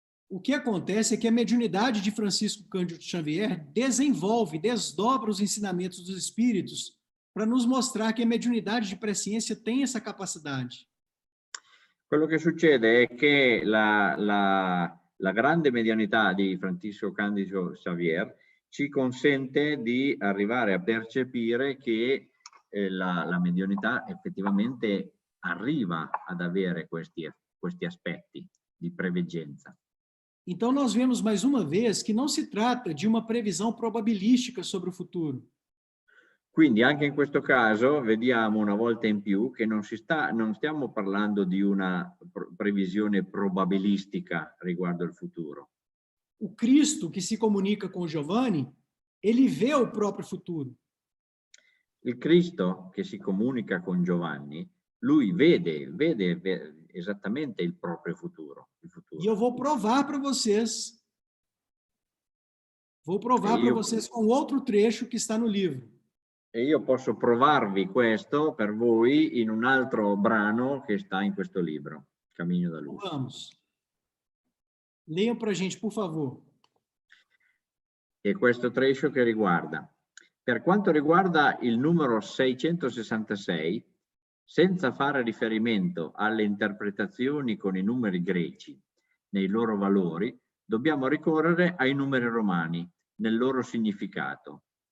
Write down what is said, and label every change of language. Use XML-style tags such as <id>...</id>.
<pt>O que acontece é que a mediunidade de Francisco Cândido Xavier desdobra os ensinamentos dos espíritos para nos mostrar que a mediunidade de presciência tem essa capacidade.</pt> <it>Quello che succede è che la grande medianità di Francisco Cândido Xavier ci consente di arrivare a percepire che la medianità effettivamente arriva ad avere questi aspetti di preveggenza.</it> <pt>Então, nós vemos mais uma vez que não se trata de uma previsão probabilística sobre o futuro.</pt> <it>Quindi anche in questo caso vediamo una volta in più che non stiamo parlando di una previsione probabilistica riguardo il futuro.</it> <pt>O Cristo que se comunica com Giovanni, ele vê o próprio futuro.</pt> <it>Il Cristo che si comunica con Giovanni, lui vede esattamente il proprio futuro.</it> <pt>E eu vou provar para vocês. Vou provar para vocês com outro trecho que está no livro.</pt> <it>E io posso provarvi questo per voi in un altro brano che sta in questo libro, Cammino da Luce.</it> <pt>Vamos. Leiam para a gente, por favor.</pt> <it>E questo trecho che riguarda. Per quanto riguarda il numero 666, senza fare riferimento alle interpretazioni con i numeri greci nei loro valori, dobbiamo ricorrere ai numeri romani nel loro significato.</it>